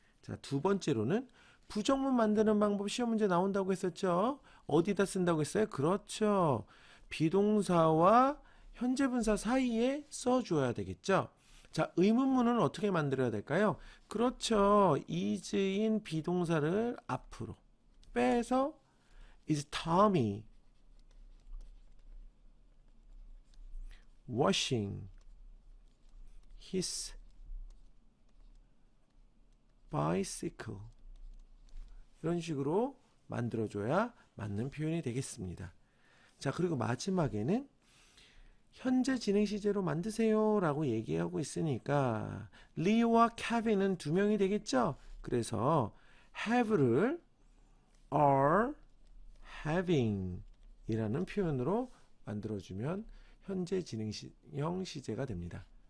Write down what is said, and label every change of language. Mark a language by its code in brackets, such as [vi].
[ko] 자, 두 번째로는 부정문 만드는 방법 시험 문제 나온다고 했었죠. 어디다 쓴다고 했어요? 그렇죠. 비동사와 현재 분사 사이에 써줘야 되겠죠. 자, 의문문은 어떻게 만들어야 될까요? 그렇죠. is인 비동사를 앞으로 빼서 [en] is Tommy washing his bicycle. [ko] 이런 식으로 만들어줘야 맞는 표현이 되겠습니다. 자, 그리고 마지막에는 현재 진행 시제로 만드세요 라고 얘기하고 있으니까 리와 케빈은 두 명이 되겠죠? 그래서 have를 are having 이라는 표현으로 만들어주면 현재 진행형 시제가 됩니다.